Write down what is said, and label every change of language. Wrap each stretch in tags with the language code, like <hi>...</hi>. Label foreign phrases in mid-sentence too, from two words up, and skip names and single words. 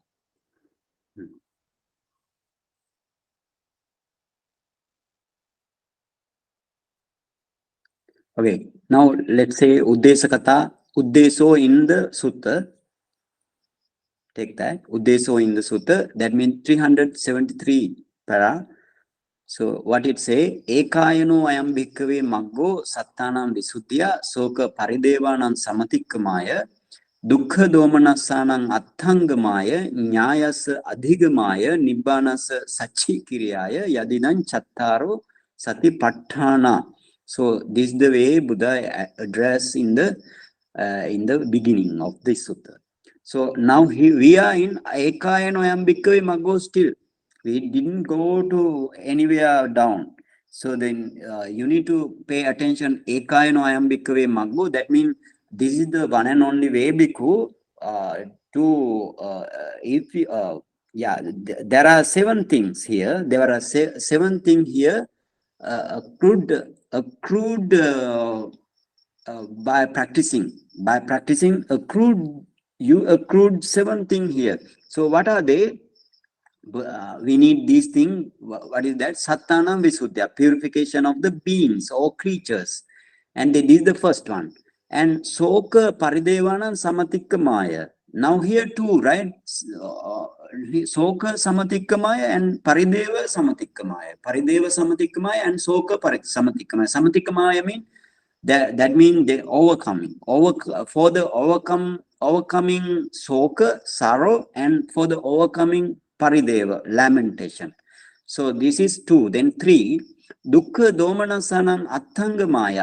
<en>Okay, now let's say</en> <pi>Uddesa Katha, Uddeso</pi> <en>in the Sutta. Take that, Uddeso in the Sutta. That means 373 para. So what it say?</en> <pi>Ekayano ayam bhikkhave maggo sattanam visuddhya soka paridevanam samatikkamaya dukkha domanassanam atthangamaya nyayasa adhigamaya nibbanasa sachikiriyaya yadinam chattaro satipatthana.</pi> <en>So this is the way Buddha address in the beginning of this sutta. So now we are in</en> <pi>Ekayano ayam bhikkhave maggo</pi> <en>still. We didn't go to anywhere down. So then you need to pay attention.</en> <pi>Ekayano ayam bhikkhave maggo.</pi> <en>That means this is the one and only way bhikkhu there are 7 things here. There are 7 things here accrued by practicing. By practicing, you accrued 7 things here. So what are they? We need these things. What is that?</en> <pi>Sattanam Visuddhya,</pi> <en>purification of the beings or creatures. And this is the first one.</en> <pi>And Soka Paridevanam Samatikkamaya.</pi> <en>Now here too, right?</en> <pi>Soka Samatikkamaya and Parideva Samatikkamaya. Parideva Samatikkamaya and Soka Samatikkamaya.</pi> <en>Samatikkamaya means that means they overcoming. For the overcoming Soka, sorrow, and for the overcoming Parideva, lamentation. So this is 2. Then 3,</en> <pi>Dukkha Domanasanam Atthangamaya.</pi>